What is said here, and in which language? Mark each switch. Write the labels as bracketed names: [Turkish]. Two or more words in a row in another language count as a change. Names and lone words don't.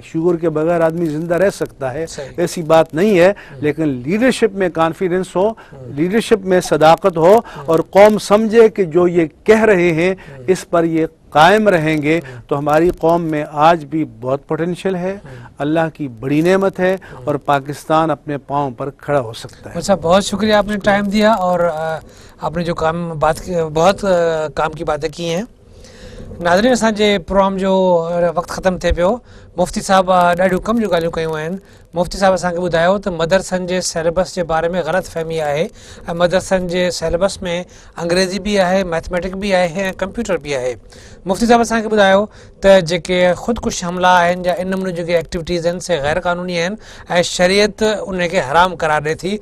[Urdu] شوگر کے بغیر آدمی زندہ رہ سکتا ہے، ایسی بات نہیں ہے، لیکن لیڈرشپ میں کانفیڈنس ہو، لیڈرشپ میں صداقت ہو، اور قوم سمجھے کہ جو یہ کہہ رہے ہیں اس پر یہ قائم رہیں گے، تو ہماری قوم میں آج بھی بہت پوٹینشیل ہے، اللہ کی بڑی نعمت ہے، اور پاکستان اپنے پاؤں پر کھڑا ہو سکتا ہے۔ بہت شکریہ، آپ نے ٹائم دیا اور آپ نے جو بہت کام کی باتیں کی ہیں۔ [Sindhi] ناظرین، اساں پروگرام جو وقت ختم تھے پیو، مفتی صاحب ڈاढियूं کم جو ॻाल्हियूं कयूं आहिनि۔ मुफ़्ती साहब असांखे ॿुधायो त मदरसनि जे सिलेबस जे बारे में ग़लति फ़हमी आहे, ऐं मदरसनि जे सिलेबस में अंग्रेज़ी बि आहे, मैथमेटिक बि आहे ऐं कंप्यूटर बि आहे। मुफ़्ती साहब असांखे ॿुधायो त जेके ख़ुदकुश हमला आहिनि या इन नमूने जेके एक्टिविटीज़ आहिनि से ग़ैर क़ानूनी आहिनि ऐं शरीयत उनखे हराम करार ॾिए थी।